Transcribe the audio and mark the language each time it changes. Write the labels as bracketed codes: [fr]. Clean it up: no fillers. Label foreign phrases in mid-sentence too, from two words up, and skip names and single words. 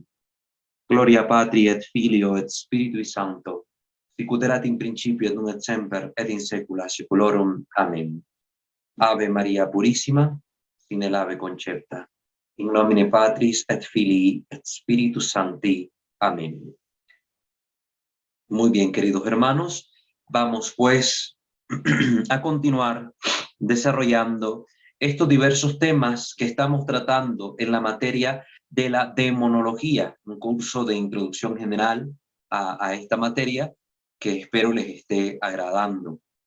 [la] Gloria Patri et Filio et Spiritui Sancto, sicut erat in principio et nunc et semper et in saecula saeculorum. Amén. Ave Maria Purissima, sine lave concepta. In nomine Patris et Filii et Spiritus Sancti. Amén. [es] Muy bien, queridos hermanos, vamos pues a continuar desarrollando estos diversos temas que estamos tratando en la materia de la demonología, un curso de introducción general a esta materia que espero les esté agradando.